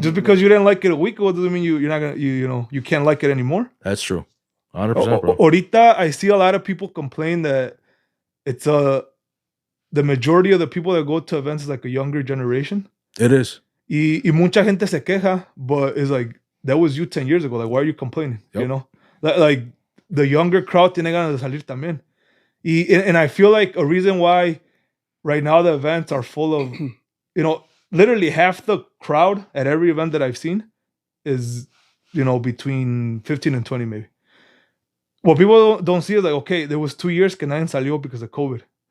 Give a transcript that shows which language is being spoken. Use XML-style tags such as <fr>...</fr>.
<en>Just because you didn't like it a week ago doesn't mean you're not gonna you can't like it anymore. That's true, 100%, bro. Ahorita I see a lot of people complain that it's the majority of the people that go to events is like a younger generation. It is.</en> <es>Y mucha gente se queja,</es> <en>but it's like, that was you 10 years ago. Like, why are you complaining? Yep. Like the younger crowd</en> <es>tiene ganas de salir también.</es> <en>And I feel like a reason why right now the events are full of, literally half the crowd at every event that I've seen is, between 15 and 20 maybe. What people don't see is like, okay, there was 2 years</en> <es>que nadie salió</es> <en>because of COVID.</en>